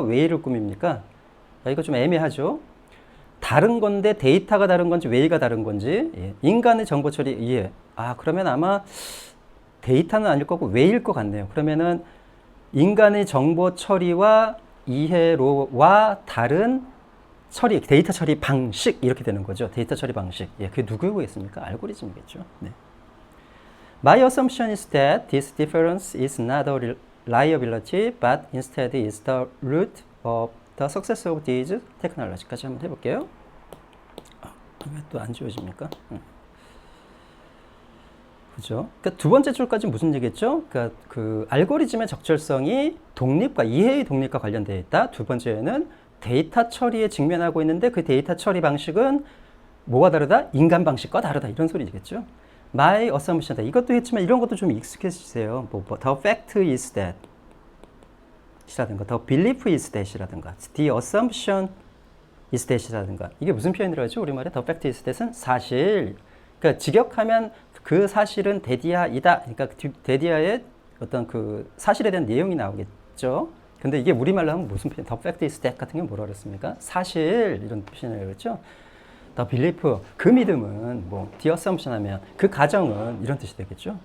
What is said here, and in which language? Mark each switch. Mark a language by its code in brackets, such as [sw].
[ko] 웨이를 꾸밉니까? 이거 좀 애매하죠. 다른 건데 데이터가 다른 건지 웨이가 다른 건지 예, 인간의 정보 처리 이해. 그러면 아마 데이터는 아닐 거고 웨이일 것 같네요. 그러면은 인간의 정보 처리와 이해로와 다른 처리, 데이터 처리 방식 이렇게 되는 거죠. 데이터 처리 방식. 예, 그게 누구겠습니까? 알고리즘이겠죠. 네. [en] My assumption is that this difference is not a liability, but instead is the root of the success of these technologies [ko] 까지 한번 해볼게요. 왜 또 안 지워집니까? 그죠? 그러니까 두 번째 줄까지 무슨 얘기겠죠? 그러니까 그 알고리즘의 적절성이 독립과 이해의 독립과 관련되어 있다. 두 번째는 데이터 처리에 직면하고 있는데 그 데이터 처리 방식은 뭐가 다르다? 인간 방식과 다르다. 이런 소리겠죠? [en] My assumption. [ko] 이것도 했지만 이런 것도 좀 익숙해지세요. [en] The fact is that 이라든가 the belief is that이라든가 the assumption is that이라든가 [ko] 이게 무슨 표현이라고 하죠? 우리말에 [en] the fact is that [ko] 은 사실. 그러니까 직역하면 그 사실은 데디아이다. 그러니까 데디아의 어떤 그 사실에 대한 내용이 나오겠죠. 근데 이게 우리말로 하면 무슨 표현? [en] The fact is that [ko] 같은 게 뭐라 그랬습니까? 사실 이런 표현이라고 그랬죠. [en] The belief, [ko] 그 믿음은 뭐 [en] the assumption [ko] 하면 그 가정은 이런 뜻이 되겠죠.